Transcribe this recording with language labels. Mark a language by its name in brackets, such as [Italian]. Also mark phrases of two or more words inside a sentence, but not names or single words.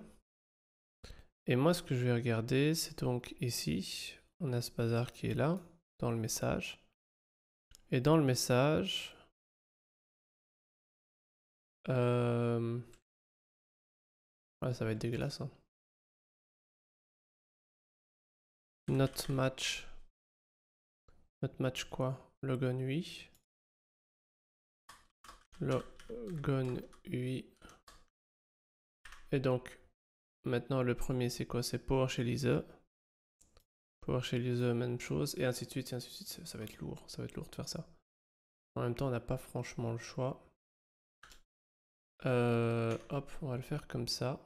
[French] Et moi, ce que je vais regarder, c'est donc ici, on a ce bazar qui est là, dans le message. Et dans le message, ouais, ça va être dégueulasse, hein. [English] Not match. Not match quoi? Logon UI. Logon UI. [French] Et donc, maintenant, le premier, c'est quoi? C'est PowerShell ISE. PowerShell ISE, même chose, et ainsi de suite, et ainsi de suite. Ça va être lourd, ça va être lourd de faire ça. En même temps, on n'a pas franchement le choix. Hop, on va le faire comme ça.